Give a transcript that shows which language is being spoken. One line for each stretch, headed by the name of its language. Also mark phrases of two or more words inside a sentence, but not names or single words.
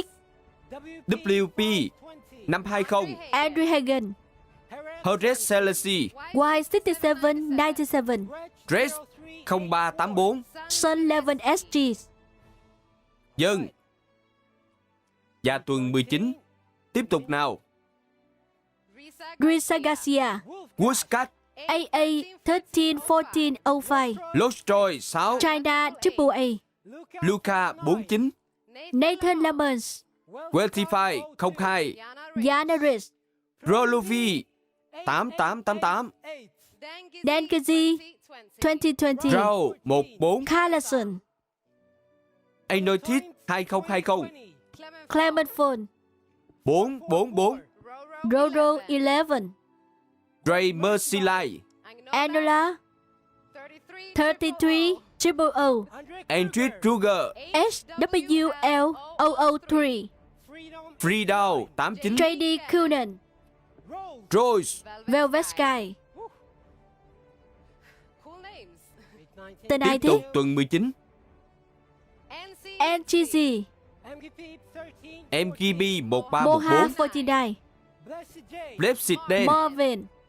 Vietnamese: WP 520, Andrew Hagen, Horace Selassie, Y6797, Dress 0384, Sun 11 SG, Dân. Và tuần 19, tiếp tục nào. Risa Garcia, Woodcat, AA 131405, Lostroy 6, China AAA, Luca 49, Nathan Lamons, Weltify 02, Yana Riz, Rolovi 8888, Dankazi 2020, Rao 14, Carlson, Anotis 2020, Clement Phone, 444, Roro 11, Ray Mercy Light, Anola 33 Triple O, Andrew Ruger, HWL003, Freedown 89, JD Coonan, Rose, Velvet Sky. Tên ai tiếp thế? tục tuần 19, NGZ, MGB Moha 1314, 49, Blessed Dan, Marvin,